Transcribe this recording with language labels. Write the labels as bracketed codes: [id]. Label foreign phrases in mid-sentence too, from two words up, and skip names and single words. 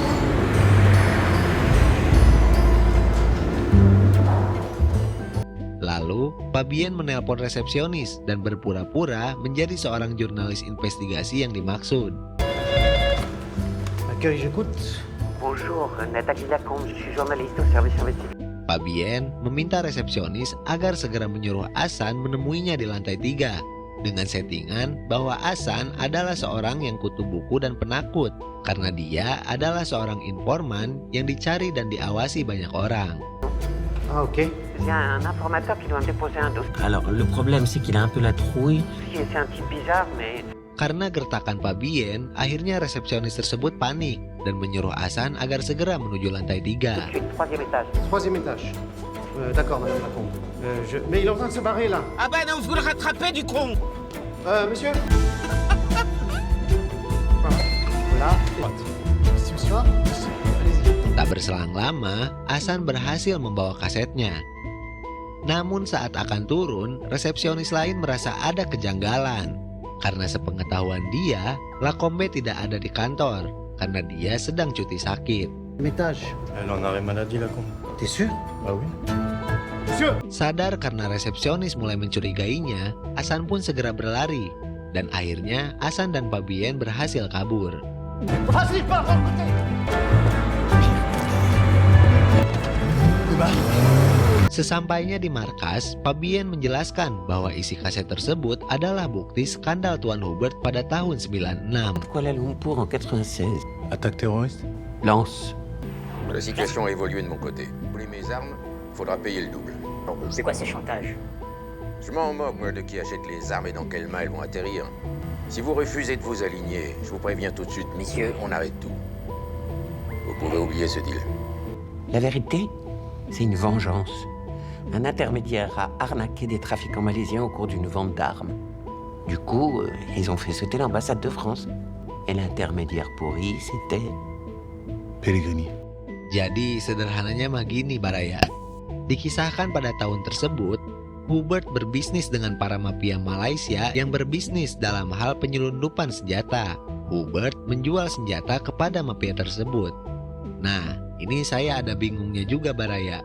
[id] Lalu, Fabien menelpon resepsionis dan berpura-pura menjadi seorang jurnalis investigasi yang dimaksud. [fr] Accueil, j'écoute. Bonjour, Nathalie Lacombe, je suis journaliste au service investigatif. [id] Fabien meminta resepsionis agar segera menyuruh Hasan menemuinya di lantai 3 dengan settingan bahwa Hasan adalah seorang yang kutu buku dan penakut karena dia adalah seorang informan yang dicari dan diawasi banyak orang. [fr] Ah, ok. Il y a un informateur qui doit me déposer un dossier. Alors, le problème, c'est qu'il a un peu la trouille. C'est un type bizarre, mais... [id] Karena gertakan Fabien, akhirnya resepsionis tersebut panik dan menyuruh Hasan agar segera menuju lantai 3. [fr] Troisième étage. Troisième étage. D'accord, madame Lacombe. Mais il est en train de se barrer, là. Ah ben non, vous le rattrapez, du con. Monsieur. Voilà. Ici, monsieur. Allez-y. [id] Tak berselang lama, Hasan berhasil membawa kasetnya. Namun saat akan turun, resepsionis lain merasa ada kejanggalan. Karena sepengetahuan dia, Lacombe tidak ada di kantor karena dia sedang cuti sakit. [fr] Étage. Elle en arrêt maladie, la con. T'es sûr? Ah oui. Monsieur. [id] Sadar karena resepsionis mulai mencurigainya, Hasan pun segera berlari. Dan akhirnya Hasan dan Fabien berhasil kabur. [fr] Vas-y, pars de l'autre côté. [id] Sesampainya di markas, Fabien menjelaskan bahwa isi kaset tersebut adalah bukti skandal Tuan Hubert pada tahun 96. [fr] Kuala Lumpur en 96. Attaque terroriste? Lance. La situation a évolué de mon côté. Vous voulez mes armes, faudra payer le double. C'est quoi ces chantages? Je m'en moque, moi, de qui achète les armes et dans quelles mains elles vont atterrir. Si vous refusez de vous aligner, je vous préviens tout de suite, Messieurs. on arrête tout. Vous pouvez oublier ce deal. La vérité, c'est une vengeance. Un intermédiaire a arnaqué des trafiquants malaisiens au cours d'une vente d'armes. Du coup, ils ont fait sauter l'ambassade de France. Et l'intermédiaire pourri, c'était... Pellegrini. [id] Jadi sederhananya mah gini Baraya. Dikisahkan pada tahun tersebut, Hubert berbisnis dengan para mafia Malaysia yang berbisnis dalam hal penyelundupan senjata. Hubert menjual senjata kepada mafia tersebut. Nah, ini saya ada bingungnya juga Baraya.